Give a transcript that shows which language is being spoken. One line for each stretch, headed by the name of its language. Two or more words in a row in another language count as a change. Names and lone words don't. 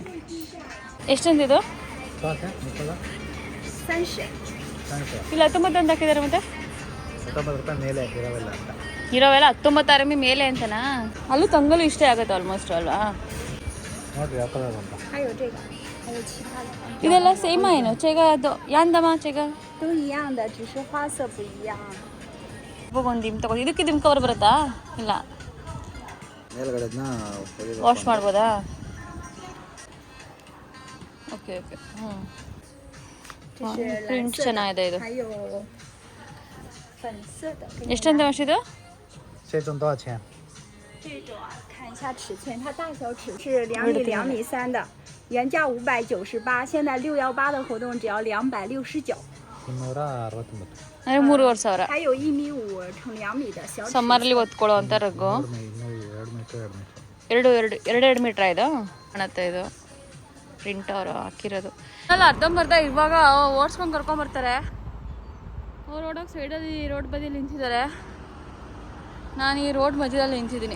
Kannada: ಎಷ್ಟೊಂದು ಇದು? ಇಲ್ಲ 19 ಅಂತ ಹಾಕಿದ್ದಾರೆ. ಮತ್ತೆ 19 ರೂಪಾಯಿ ಮೇಲೆ ಹಾಕಿರೋಲ್ಲ ಅಂತ. ಇರೋವೆಲ್ಲ 19 RMB ಮೇಲೆ ಅಂತನಾ? ಅಲ್ಲೂ ತಂಗಲು ಇಷ್ಟೇ ಆಗುತ್ತೆ ಆಲ್ಮೋಸ್ಟ್ ಅಲ್ವಾ? ನೋಡ್ರಿ ಯಾವ ಕಲರ್ ಅಂತ. ಇದೆಲ್ಲ ಸೇಮ್ ಏನು? ಚೇಗ ಅದು ಯಾಂದಮ್ಮ ಚೇಗ
Chinese: 都一样的，只是花色不一样。
Kannada: ಒಂದು ದಿಮ್ ತಗೋ. ಇದಕ್ಕೆ ದಿಮ್ ಕವರ್ ಬರುತ್ತಾ? ಇಲ್ಲ, ಮೇಲ್ಗಡೆದನ್ನ ವಾಶ್ ಮಾಡ್ಬೋದಾ? ಓಕೆ ಓಕೆ. ಹ್ಞೂ, ಪ್ರಿಂಟ್ ಚೆನ್ನಾಗಿದೆ ಇದು.
Chinese: 还有粉色的，跟你
Kannada: ಎಷ್ಟಂತ ವಾಶ್ ಇದು?
Chinese: 这种多少钱？这种啊，看一下尺寸，它大小尺是2米、2米3的，原价598，现在618的活动只要269。
Kannada: ಇನ್ನೂರ 69. ಅಂದರೆ 3,500.
Chinese: 还有1米5乘2米的小尺寸。
Kannada: ಸಮ್ಮರಲ್ಲಿ ಒತ್ಕೊಳ್ಳೋ ಅಂತ ರಗ್ಗು. 2 ಮೀಟರ್ 2 ಮೀಟ್ರ್ ಇದು ಕಾಣತ್ತೆ. ಇದು ಪ್ರಿಂಟ್ ಅವರು ಹಾಕಿರೋದು ಅಲ್ಲ. ಅರ್ಧಂಬರ್ಧ ಇವಾಗ ಓಡಿಸ್ಕೊಂಡು ಕರ್ಕೊಂಬರ್ತಾರೆ. ಅವ್ರು ರೋಡಾಗ ಸೈಡಲ್ಲಿ ರೋಡ್ ಬದಿಯಲ್ಲಿ ನಿಂತಿದ್ದಾರೆ. ನಾನು ಈ ರೋಡ್ ಮಧ್ಯದಲ್ಲಿ ನಿಂತಿದ್ದೀನಿ.